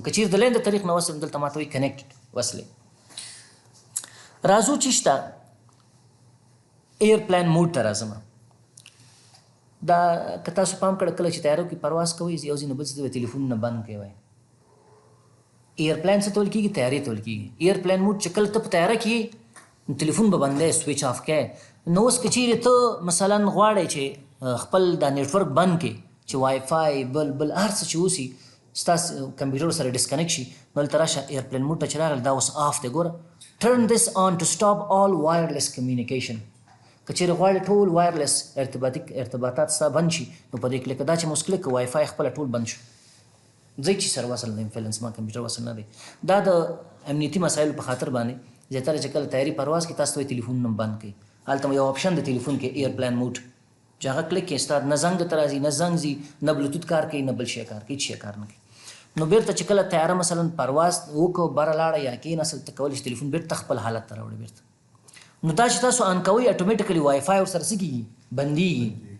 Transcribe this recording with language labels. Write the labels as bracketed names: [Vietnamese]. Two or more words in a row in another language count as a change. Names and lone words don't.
[Pashto] که چیرې د لین د طریق نه وصل یم دلته ما ته وایي کنیکټډ وصلې. راځو چې شته [English] airplane mode [Pashto] ته راځم. دا که تاسو پام کړه کله چې تیارو کې پرواز کوئ یو ځای نه بل ځای ته تلیفونونه بند کوئ وایي ایرپلین څه ته ویل کېږي؟ تیارې ته ویل کېږي. [English] airplane mode [Pashto] چې کله ته په تیاره کې تلیفون به بندی [English] switch off [Pashto] کړی. نو اوس که چیرې ته مثلا غواړئ چې خپل دا نیټورک بند کړي چې وای فای بل هر څه چې اوسي ستاسو کمپیوټر سره ډسکنیکټ شي نو هلته راشه [English] airplane mode [Pashto] ته چې راغلی دا اوس آف دی ګوره [English] turn this on to stop all wireless communication. [Pashto] که چیرې غواړې ټول وایرلیس ارتباطات ستا بند شي نو په دې کلیک دا چې موږ کلیک کوو وای فای خپله ټول بند شو ځای چې سره وصل نه یم فعلا زما کمپیوټر وصل نه دی دا د امنیتي مسایلو په خاطر باندې زیاتره چې کله طیاري پرواز کې تاسو ته وایي تلیفون هم بند کړئ هلته یو آپشن د تلیفون کې [English] airplane mode [Pashto] چې هغه کلیک کړئ ستا نه زنګ درته راځي نه زنګ ځي نه بلوتوت کار کوي نه بل شی کار کوي هېڅ شی کار نه کوي نو بیرته چې کله طیاره مثلا پرواز وکړو بره لاړه یا کېناستل ته کولی شي تلیفون بیرته خپل حالت ته راوړي بیرته نو دا چې تاسو آن کوئ اټومیټیکلی وای فای ورسره څه کېږي بندېږي